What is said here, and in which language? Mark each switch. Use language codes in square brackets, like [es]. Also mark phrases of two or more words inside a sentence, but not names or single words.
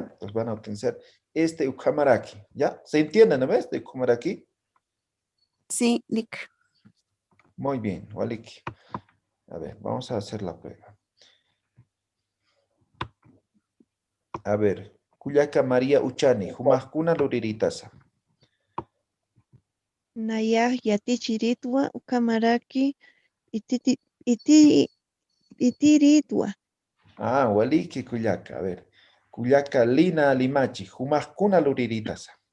[es] Entonces van a utilizar este ukamaraki, ¿ya? ¿Se entiende, no ves? De ukamaraki. Sí, Nick. Muy bien, waliki. A ver, vamos a hacer la prueba. A ver, [ay] Kuyaka María Uchani, humaskuna luriritaza. Nayaj yatichiritwa ukamaraki itiritwa. [es] Ah, [ay] waliki Kuyaka, [es] a ver. [ay] Kuyaka Lina Limachi, humaskuna luriritaza.